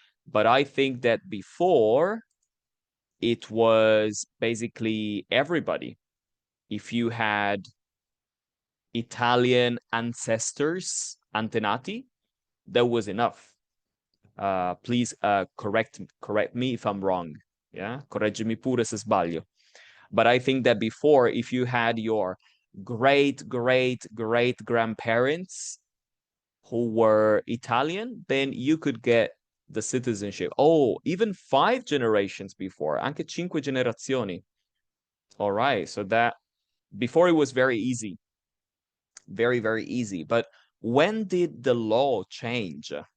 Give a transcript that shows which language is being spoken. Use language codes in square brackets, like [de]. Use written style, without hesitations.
[en] But I think that before it was basically everybody. If you had Italian ancestors, antenati, that was enough. Please correct me if I'm wrong. [it] Yeah, correggimi pure se sbaglio. [en] But I think that before, if you had your great grandparents who were Italian, then you could get the citizenship. Oh, even 5 generations before, anche 5 generazioni. All right, so that before it was very easy, very easy. But when did the law change?